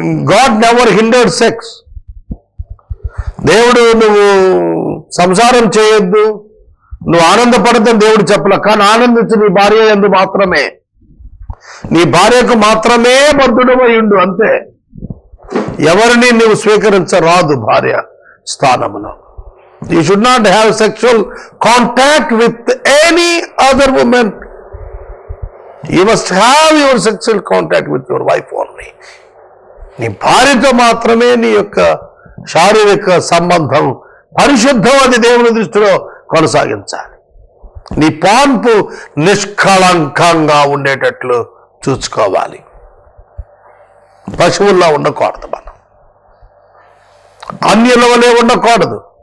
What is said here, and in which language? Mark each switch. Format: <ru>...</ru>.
<en>God never hindered sex.</en> <te>దేవుడు నువ్వు సంసారం చేయొద్దు, నువ్వు ఆనందపడద్దని దేవుడు చెప్పలే. కానీ ఆనందించు నీ భార్య యందు మాత్రమే, నీ భార్యకు మాత్రమే బద్ధుడమై ఉండు, అంతే. ఎవరిని నువ్వు స్వీకరించరాదు భార్య స్థానములో.</te> <en>You should not have sexual contact with any other woman. You must have your sexual contact with your wife only.</en> <te>నీ భార్యతో మాత్రమే నీ యొక్క శారీరక సంబంధం పరిశుద్ధం, అది దేవుని దృష్టిలో కొనసాగించాలి. నీ పాన్పు నిష్కళంకంగా ఉండేటట్లు చూసుకోవాలి. పశువుల్లా ఉండకూడదు, మనం అన్యుల వలె ఉండకూడదు.</te>